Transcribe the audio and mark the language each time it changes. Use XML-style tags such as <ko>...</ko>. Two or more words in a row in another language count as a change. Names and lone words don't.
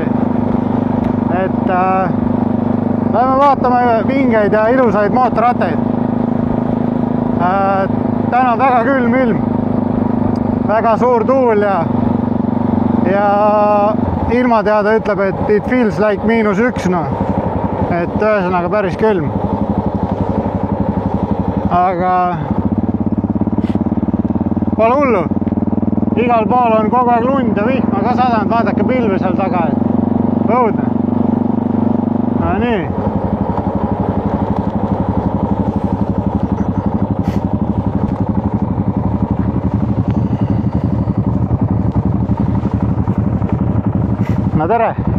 <et>Et lähme vaatame vingeid ja ilusaid mootorrattaid. Täna on väga külm ilm, väga suur tuul ja ilmateade ütleb, et</et> <en>it feels like -1,</en> <et>no. Et ühesõnaga päris külm. Aga pole hullu. Igal pool on kogu aeg lund ja vihma ka sadanud, vaadake pilve seal taga, et õudne. No nii. No tere!</et>